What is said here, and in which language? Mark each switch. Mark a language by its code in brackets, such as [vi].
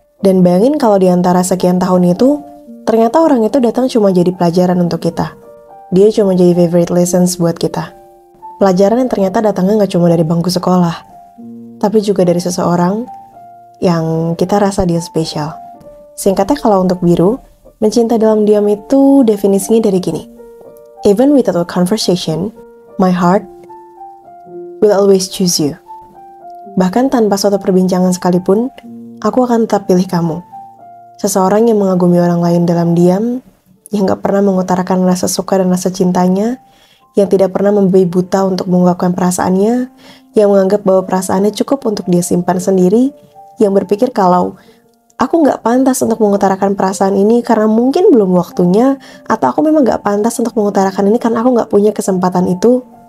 [id] Dan bayangin kalau di antara sekian tahun itu, ternyata orang itu datang cuma jadi pelajaran untuk kita. Dia cuma jadi favorite lessons buat kita. Pelajaran yang ternyata datangnya gak cuma dari bangku sekolah, tapi juga dari seseorang yang kita rasa dia spesial. Singkatnya kalau untuk Biru, mencinta dalam diam itu definisinya dari gini. [en] Even without a conversation, my heart will always choose you. [id] Bahkan tanpa suatu perbincangan sekalipun, aku akan tetap pilih kamu. Seseorang yang mengagumi orang lain dalam diam, yang gak pernah mengutarakan rasa suka dan rasa cintanya, yang tidak pernah membabi buta untuk mengungkapkan perasaannya, yang menganggap bahwa perasaannya cukup untuk dia simpan sendiri, yang berpikir kalau aku gak pantas untuk mengutarakan perasaan ini karena mungkin belum waktunya, atau aku memang gak pantas untuk mengutarakan ini karena aku gak punya kesempatan itu.